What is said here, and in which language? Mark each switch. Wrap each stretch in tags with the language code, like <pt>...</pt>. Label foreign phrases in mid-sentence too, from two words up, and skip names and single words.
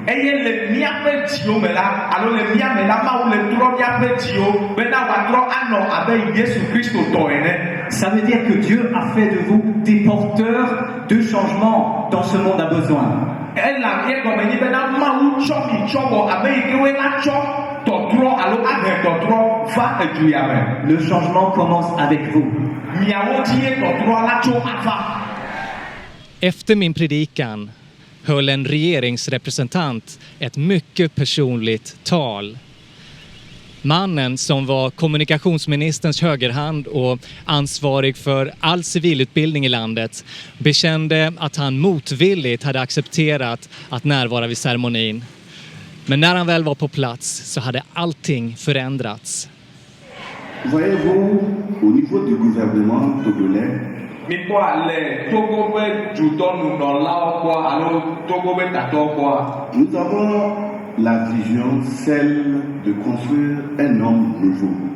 <fr>Ça veut dire que Dieu a fait de vous des porteurs de changement dont ce monde a besoin. Le changement commence avec vous.</fr> <sv>Efter min predikan höll en regeringsrepresentant ett mycket personligt tal. Mannen som var kommunikationsministerns högerhand och ansvarig för all civilutbildning i landet bekände att han motvilligt hade accepterat att närvara vid ceremonin. Men när han väl var på plats så hade allting förändrats.</sv> <fr>Voyez-vous, au niveau du gouvernement togolais, nous avons la vision, celle de construire un homme nouveau.</fr>